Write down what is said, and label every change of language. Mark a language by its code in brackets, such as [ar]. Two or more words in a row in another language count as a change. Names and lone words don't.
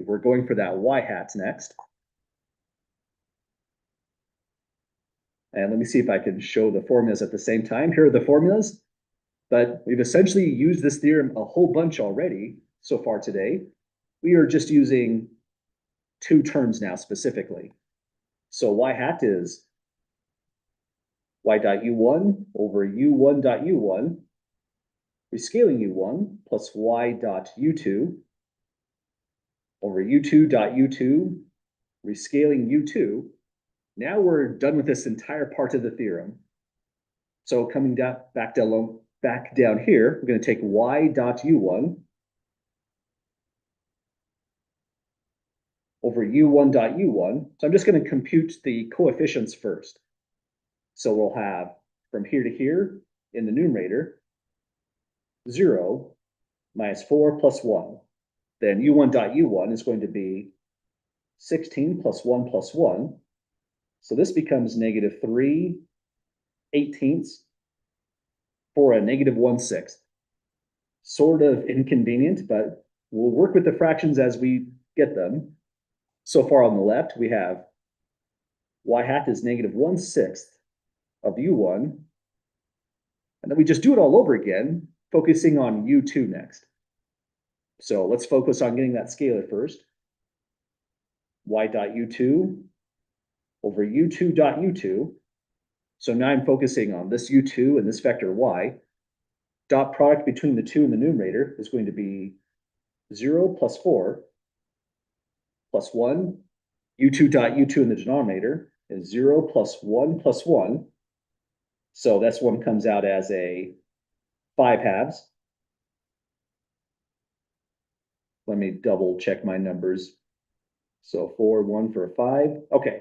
[en] We're going for that y hat next. And let me see if I can show the formulas at the same time. Here are the formulas, but we've essentially used this theorem a whole bunch already so far today. We are just using two terms now specifically. So y hat is y dot u1 over u1 dot u1, rescaling u1 plus y dot u2 over u2 dot u2, rescaling u2. Now we're done with this entire part of the theorem. So coming down back down here, we're going to take y dot u1 over u1 dot u1. So I'm just going to compute the coefficients first. So we'll have from here to here in the numerator, 0 minus 4 plus 1. Then u1 dot u1 is going to be 16 plus 1 plus 1. So this becomes negative 3/18 for a negative 1/6. Sort of inconvenient, but we'll work with the fractions as we get them. So far on the left, we have y hat is negative 1/6 of u1. And then we just do it all over again, focusing on u2 next. So let's focus on getting that scalar first. Y dot u2 over u2 dot u2. So now I'm focusing on this u2 and this vector y. Dot product between the two in the numerator is going to be 0 plus 4 plus 1. U2 dot u2 in the denominator is 0 plus 1 plus 1. So this one comes out as a 5/2. Let me double check my numbers. So 4, 1 for a 5. Okay.